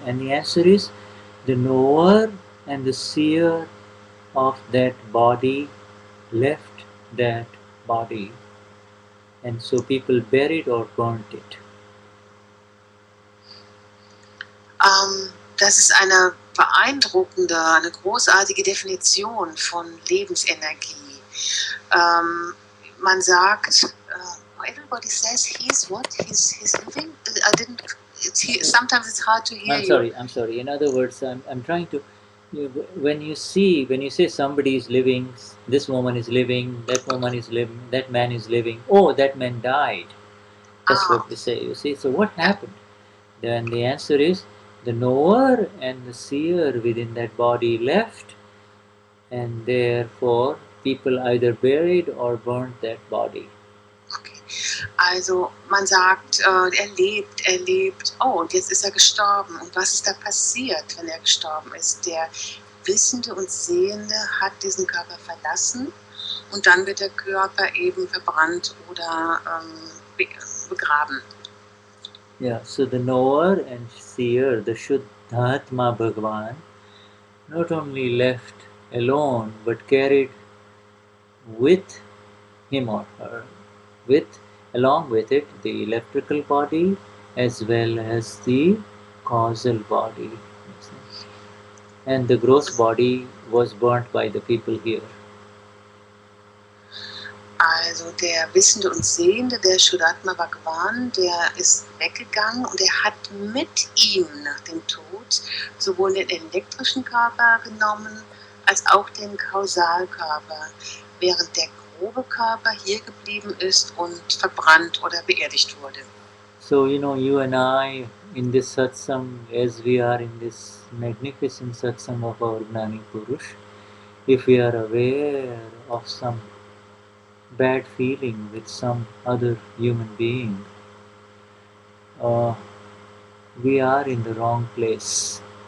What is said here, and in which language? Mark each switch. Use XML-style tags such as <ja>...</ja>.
<en>And the answer is the knower and the seer of that body left that body, and so people buried or burnt it.</en> <de>Das ist eine beeindruckende, eine großartige Definition von Lebensenergie. Man sagt,</de> <en>everybody says he's what? He's living? I didn't. Sometimes it's hard to hear you. I'm sorry. In other words, I'm trying to. When you say somebody is living, this woman is living, that woman is living, that man is living. Oh, that man died. That's what we say. You see. So what happened? Then the answer is the knower and the seer within that body left, and therefore people either buried or burnt that body. Okay.</en> <de>Also man sagt, er lebt, oh, und jetzt ist er gestorben. Und was ist da passiert, wenn er gestorben ist? Der Wissende und Sehende hat diesen Körper verlassen und dann wird der Körper eben verbrannt oder begraben.</de> <en>Yeah, so the knower and seer, the Vishuddhatma Bhagavan, not only left alone but carried with him or her, along with it, the electrical body as well as the causal body. And the gross body was burnt by the people here.</en> <de>Also der Wissende und Sehende, der Vishuddhatma Bhagavan, der ist weggegangen und er hat mit ihm nach dem Tod sowohl den elektrischen Körper genommen als auch den Kausalkörper, während der grobe Körper hier geblieben ist und verbrannt oder beerdigt wurde.</de> <en>So, you and I in this satsang, as we are in this magnificent satsang of our Gnani Purush, if we are aware of some bad feeling with some other human being, we are in the wrong place.</en>